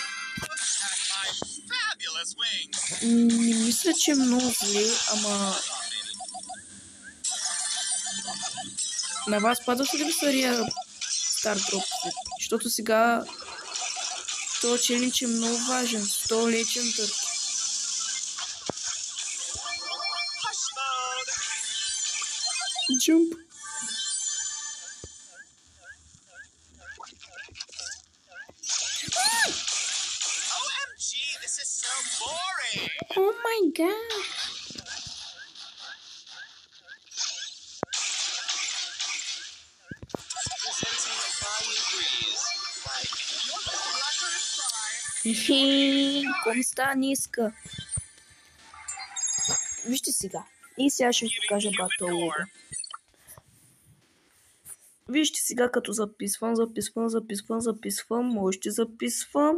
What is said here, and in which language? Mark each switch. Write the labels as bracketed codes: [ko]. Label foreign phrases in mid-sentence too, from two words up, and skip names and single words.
[bg] Не мисля, че е много зле, ама... На вас падаше ли стария Стар Дроп? Защото сега този челендж е много важен. 100 легендър. [en] Jump. OMG, this is so boring. Oh my god. Presenting a flying breeze. Like [bg] Хе, ком стана иска. Вижте сега. И сега ще ви покажа батъл лога. Вижте сега, като записвам, още записвам.